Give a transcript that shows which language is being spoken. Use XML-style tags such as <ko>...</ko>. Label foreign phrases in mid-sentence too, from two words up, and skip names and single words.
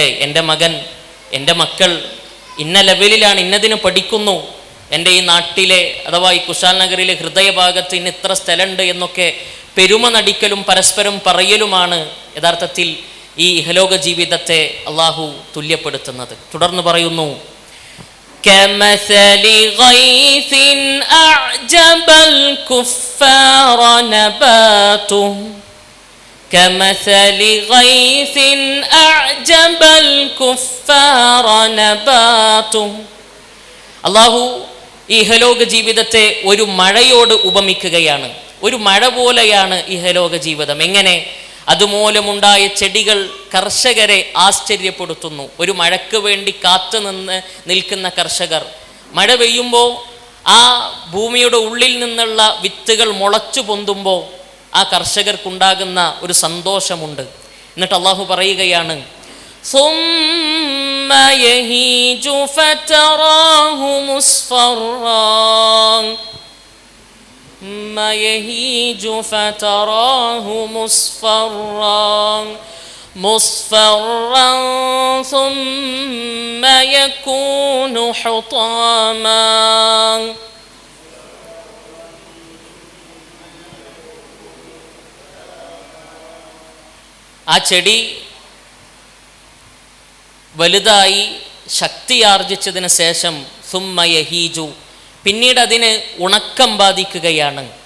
<ml>എൻ്റെ മകൻ, എൻ്റെ മക്കൾ ഇന്ന ലെവലിലാണ്, ഇന്നതിന് പഠിക്കുന്നു, എൻ്റെ ഈ നാട്ടിലെ അഥവാ ഈ കുശാൽ നഗറിലെ ഹൃദയഭാഗത്ത് ഇന്ന് ഇത്ര സ്ഥലമുണ്ട് എന്നൊക്കെ പെരുമ നടിക്കലും പരസ്പരം പറയലുമാണ് യഥാർത്ഥത്തിൽ ഈ ഇഹലോക ജീവിതത്തെ അള്ളാഹു തുല്യപ്പെടുത്തുന്നത്. തുടർന്ന് പറയുന്നു,</ml> <ar>كمثل غيث أعجب الكفار نباته كمثل غيث أعجب الكفار نباته.</ar> <ml>അല്ലാഹു ഇഹലോക ജീവിതത്തെ ഒരു മഴയോട് ഉപമിക്കുകയാണ്. ഒരു മഴ പോലെയാണ് ഇഹലോക ജീവിതം. എങ്ങനെ? അതുമൂലമുണ്ടായ ചെടികൾ കർഷകരെ ആശ്ചര്യപ്പെടുത്തുന്നു. ഒരു മഴയ്ക്ക് വേണ്ടി കാത്തു നിൽക്കുന്ന കർഷകർ, മഴ പെയ്യുമ്പോൾ ആ ഭൂമിയുടെ ഉള്ളിൽ നിന്നുള്ള വിത്തുകൾ മുളച്ചു പൊന്തുമ്പോൾ ആ കർഷകർക്കുണ്ടാകുന്ന ഒരു സന്തോഷമുണ്ട്. എന്നിട്ട് അള്ളാഹു പറയുകയാണ്,</ml> <ar>ثم يهيج فتراه مصفرا ثم يهيج فتراه مصفرا ثم يكون حطاما.</ar> <ml>ആ ചെടി വലുതായി ശക്തിയാർജിച്ചതിന് ശേഷം</ml> <ar>ثم يهيج,</ar> <ml>പിന്നീട് അതിന് ഉണക്കം ബാധിക്കുകയാണ്.</ml>